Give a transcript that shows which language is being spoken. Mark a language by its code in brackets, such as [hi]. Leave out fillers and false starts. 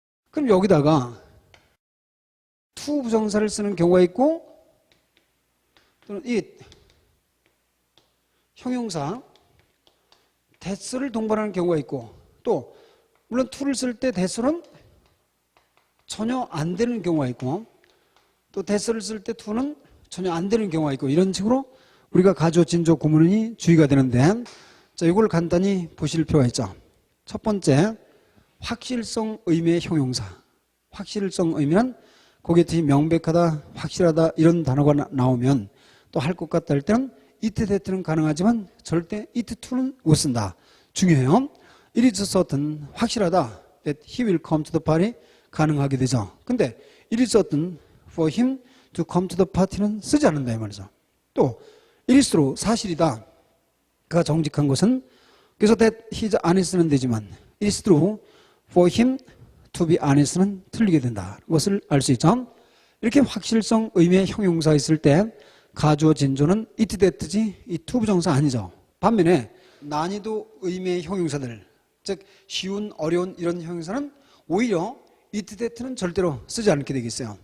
[ko] 그럼 여기다가 to 부정사를 쓰는 경우가 있고 또는 it 형용사 that을 동반하는 경우가 있고 또 물론 to를 쓸 때 that은 전혀 안 되는 경우가 있고 또 that을 쓸 때 to는 전혀 안 되는 경우가 있고 이런 식으로 우리가 가주어 진조 구문이 주의가 되는데 자, 이걸 간단히 보실 필요가 있죠. 첫 번째 확실성 의미의 형용사. 확실성 의미는 거기에 명백하다, 확실하다 이런 단어가 나오면 또 할 것 같다 할 때는 it that는 가능하지만 절대 it to는 못 쓴다. 중요해요. [en] It is certain 확실하다 that he will come to the party 가능하게 되죠. 근데 it is certain for him to come to the party는 쓰지 않는다 이 말이죠. 또 it is true 사실이다. 그가 정직한 것은 그래서 that his honest는 되지만 it is true for him to be honest는 틀리게 된다. [ko] 그것을 알 수 있죠. 이렇게 확실성 의미의 형용사 있을 때 가주어 진조는 it that지 이 to 부정사 아니죠. 반면에 난이도 의미의 형용사들 즉 쉬운 어려운 이런 형용사는 오히려 it that는 절대로 쓰지 않게 되겠어요.